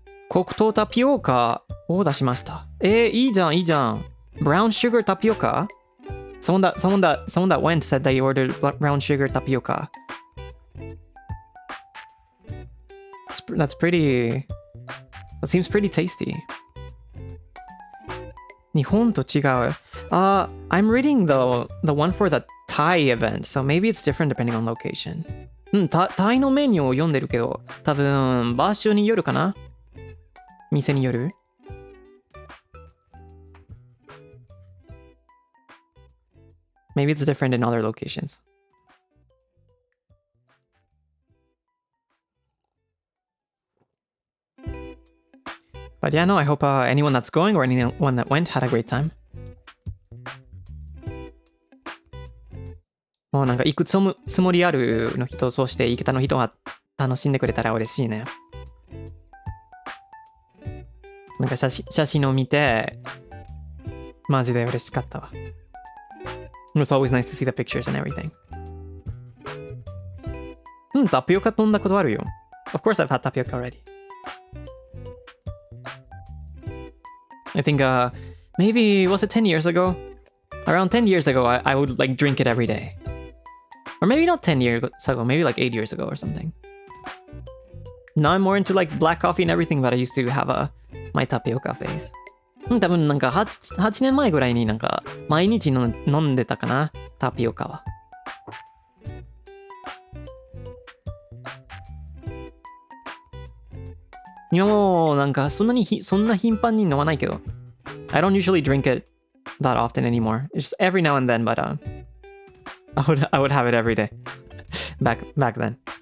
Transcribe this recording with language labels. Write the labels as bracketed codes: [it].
[ja] Kokuto tapioca を出しました。いいじゃん、いいじゃん。 [en] Brown sugar tapioca? Someone that went said they ordered brown sugar tapioca. That's pretty... That seems pretty tasty. [ja] 日本と違う。 [en] I'm reading the one for the Thai event, so maybe it's different depending on location. [ja] タイのメニューを読んでるけど、多分場所によるかな？店による？ [en] Maybe it's different in other locations. But yeah, no, I hope anyone that's going or anyone that went had a great time. [ja] もうなんか行くつもりあるの人、そして行けたの人が楽しんでくれたら嬉しいね。なんか写真を見て、マジで嬉しかったわ。 [en] It was always nice to see the pictures and everything. [ja] タピオカ飲んだことあるよ。 [en] Of course I've had tapioca already. I think maybe, was it 10 years ago? Around 10 years ago, I would like drink it every day. Or maybe not 10 years ago, maybe like 8 years ago or something. Now I'm more into like black coffee and everything, but I used to have my tapioca phase. [ja] 多分なんか 8年前ぐらいになんか毎日飲んでたかな、タピオカは。今もなんかそんな頻繁に飲まないけど。 [en] I don't usually drink it that often anymore. It's just every now and then, but I would have it every day. back then.